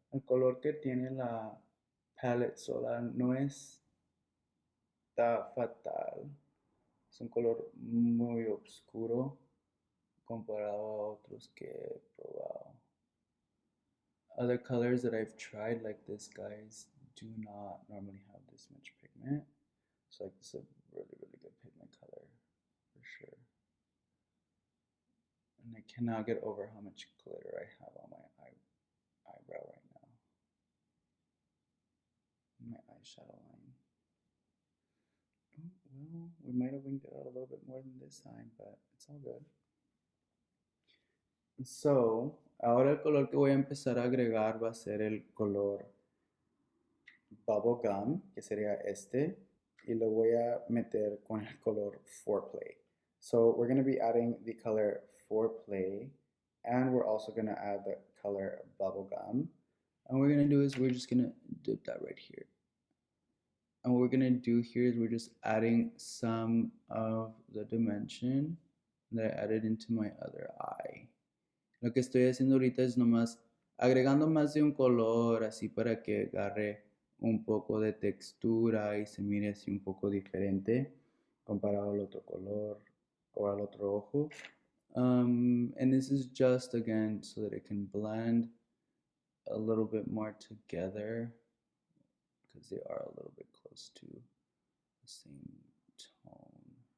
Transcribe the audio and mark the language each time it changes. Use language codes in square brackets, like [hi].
[es] El color que tiene la palette sola no está fatal. Es un color muy oscuro comparado a otros que he probado. [en] Other colors that I've tried like this, guys, do not normally have this much pigment. So like this is a really good pigment color for sure. And I cannot get over how much glitter I have on my eyebrow right now. My eyeshadow line. Oh, well, we might have winged it out a little bit more than this time, but it's all good. [es] So, ahora el color que voy a empezar a agregar va a ser el color Bubblegum, que sería este, y lo voy a meter con el color Foreplay. [en] So we're going to be adding the color Foreplay, and we're also going to add the color Bubblegum. And what we're going to do is we're just going to dip that right here. And what we're going to do here is we're just adding some of the dimension that I added into my other eye. [es] Lo que estoy haciendo ahorita es nomás agregando más de un color así para que agarre un poco de textura y se mire así un poco diferente comparado al otro color o al otro ojo. [en] And this is just again so that it can blend a little bit more together because they are a little bit close to the same tone.